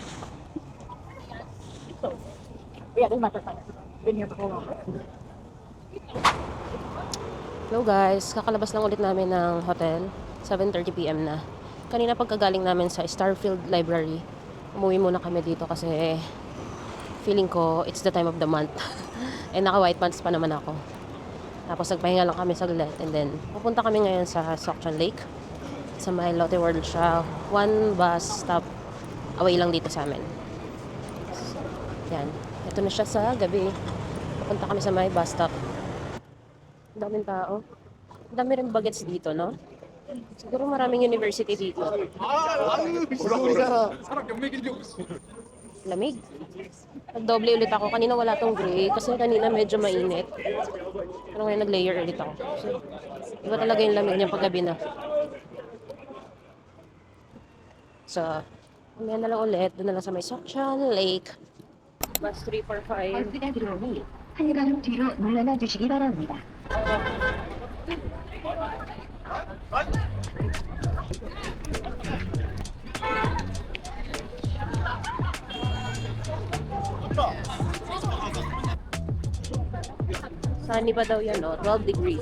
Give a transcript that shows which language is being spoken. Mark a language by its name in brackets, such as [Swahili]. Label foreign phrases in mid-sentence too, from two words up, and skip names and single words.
[English] Hello guys, [Filipino] kakalabas lang ulit namin ng hotel. 7:30 PM na. Kanina pagkagaling namin sa Starfield Library, umuwi muna kami dito kasi feeling ko [English] it's the time of the month. [Filipino] Eh naka [English] white pants [Filipino] pa naman ako. Tapos nagpahinga lang kami saglit [English] and then [Filipino] pupunta kami ngayon sa Suction Lake. Sa may Lotte World siya. [English] One bus stop away [Filipino] lang dito sa amin. Yan. Ito na siya sa gabi. Pupunta kami sa may bus stop. Ang daming tao. Ang dami rin bagets dito, no? Siguro maraming university dito. Lamig. Nagdoble ulit ako. Kanina wala tong gray kasi kanina medyo mainit. Pero ngayon nag-layer ulit ako. So, iba talaga yung lamig niya paggabi na. So, mamaya na lang ulit. Doon na lang sa may Sokchan Lake. Bus 345. [Korean] 들어오니 한 걸음 뒤로 물러나 주시기 바랍니다. [Filipino] Sunny pa daw yan, no? 12 degrees.